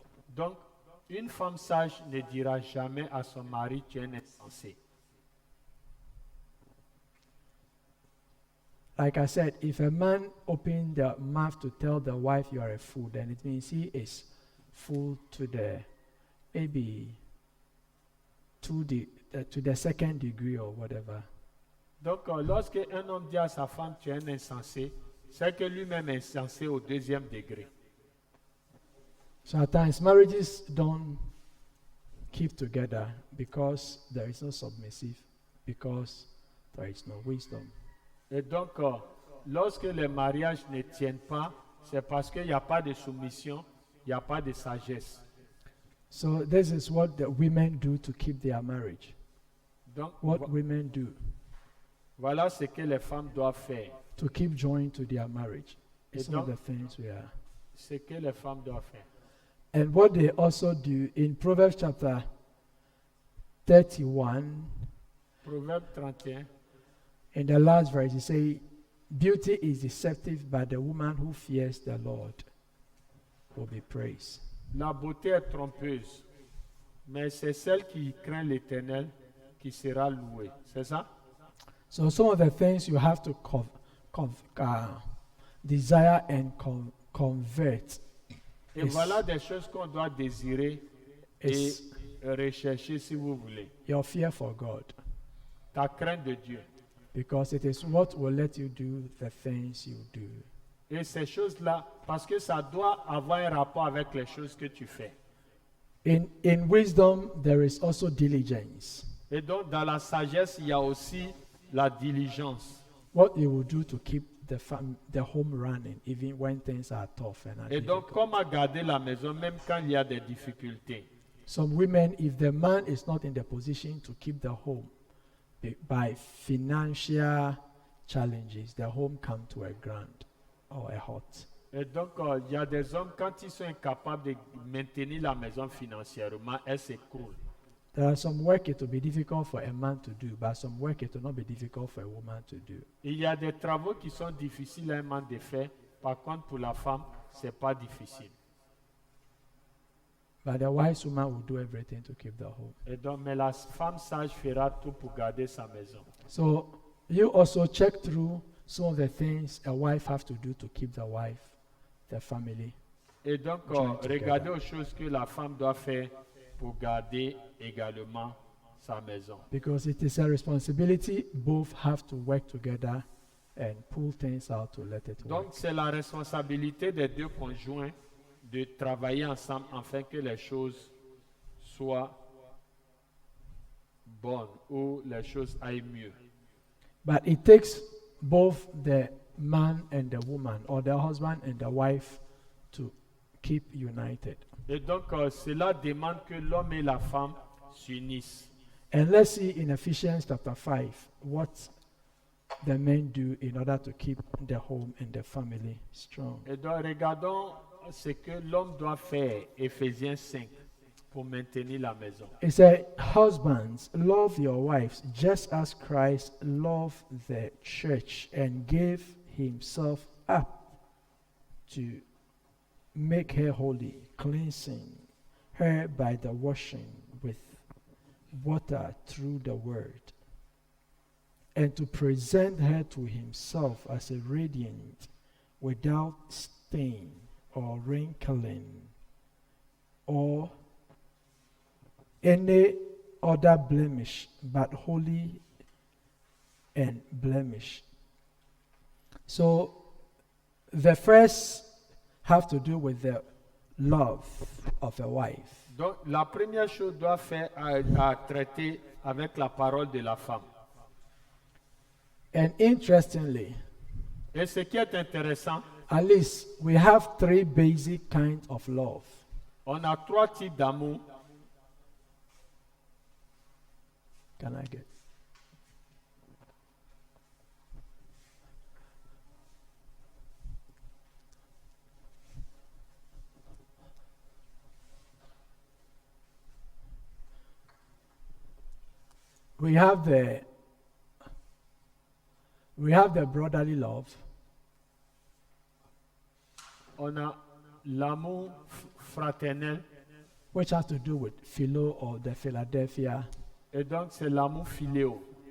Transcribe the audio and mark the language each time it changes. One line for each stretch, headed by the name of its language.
French: Donc, une femme sage ne dira jamais à son mari tu es un insensé.
English: Like I said, if a man opens the mouth to tell the wife you are a fool, then it means he is full to the maybe to the second degree or whatever.
French: Donc, lorsque un homme dit à sa femme, tu es un insensé, c'est que lui-même est insensé au deuxième degré.
English: So at times marriages don't keep together because there is no submissive, because there is no wisdom.
French: Et donc, lorsque les mariages ne tiennent pas, c'est parce qu'il n'y a pas de soumission, il n'y a pas de sagesse.
English: So this is what the women do to keep their marriage.
French: Donc,
English: What women do
French: voilà ce que les femmes doivent faire.
English: to keep joined to their marriage.
French: Et
English: Some of
French: donc-
English: the things we are.
French: Ce que les femmes doivent faire.
English: And what they also do in Proverbs chapter 31,
French: Proverbe 31.
English: in the last verse, it says, beauty is deceptive, but the woman who fears the Lord will be praised.
French: La beauté est trompeuse, mais c'est celle qui craint l'Éternel qui sera louée. C'est ça?
English: So some of the things you have to desire and convert
French: Et
English: Yes.
French: voilà des choses qu'on doit désirer et
English: is
French: rechercher si vous voulez.
English: your fear for God,
French: Ta crainte de Dieu.
English: because it is what will let you do the things you do.
French: Et ces choses-là, parce que ça doit avoir un rapport avec les choses que tu fais.
English: In wisdom, there is also diligence.
French: Et donc, dans la sagesse, il y a aussi la diligence.
English: What you will do to keep the home running, even when things are tough and
French: Et donc,
English: difficult.
French: comment garder la maison même quand il y a des difficultés.
English: Some women, if the man is not in the position to keep the home by financial challenges, the home come to a ground or a halt.
French: Et donc, il y a des hommes, quand ils sont incapables de maintenir la maison financièrement, elles s'écroulent.
English: There are some work it will be difficult for a man to do, but some work it will not be difficult for a woman to do.
French: Il y a des travaux qui sont difficiles à un man de faire. Par contre, pour la femme, ce n'est pas difficile.
English: But the wise woman will do everything to keep the home.
French: Et donc, mais la femme sage fera tout pour garder sa maison.
English: So you also check through some of the things a wife has to do to keep the family.
French: Et donc,
English: Join together.
French: regardez aux choses que la femme doit faire pour garder également sa maison.
English: Because it is a responsibility, both have to work together and pull things out to let it work.
French: Donc, c'est la responsabilité des deux conjoints de travailler ensemble afin que les choses soient bonnes ou les choses aillent mieux.
English: But it takes both the man and the woman, or the husband and the wife, to keep united.
French: Et donc, cela demande que l'homme et la femme s'unissent.
English: And let's see in Ephesians chapter 5 what the men do in order to keep the home and the family strong.
French: Et donc, regardons ce que l'homme doit faire, Éphésiens 5, pour maintenir la maison.
English: It says, husbands, love your wives just as Christ loved the church and gave himself up to make her holy, cleansing her by the washing with water through the word, and to present her to himself as a radiant, without stain or wrinkling or any other blemish, but holy and blemished. So the first have to do with the love of a wife.
French: Donc, la première chose doit faire à traiter avec la parole de la femme.
English: And interestingly,
French: Et ce qui est intéressant,
English: at least we have three basic kinds of love.
French: on a trois types d'amour.
English: Can I get? We have the brotherly love.
French: On a l'amour fraternel.
English: Which has to do with philo or the Philadelphia.
French: Et donc, c'est l'amour philéo.